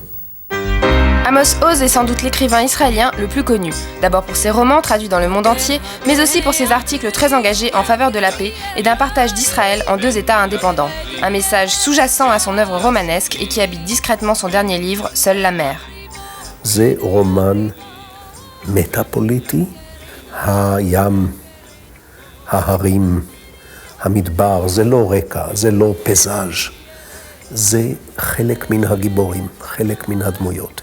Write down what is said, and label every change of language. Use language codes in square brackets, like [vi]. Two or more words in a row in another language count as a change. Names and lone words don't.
[fr] Amos Oz est sans doute l'écrivain israélien le plus connu, d'abord pour ses romans traduits dans le monde entier, mais aussi pour ses articles très engagés en faveur de la paix et d'un partage d'Israël en deux États indépendants. Un message sous-jacent à son œuvre romanesque et qui habite discrètement son dernier livre, Seule la mer. [he] זה רומן מטאפוליטי, הים, ההרים, המדבר, זה לא רקע, זה לא פזאז'. זה חלק מן הגיבורים, חלק מן הדמויות.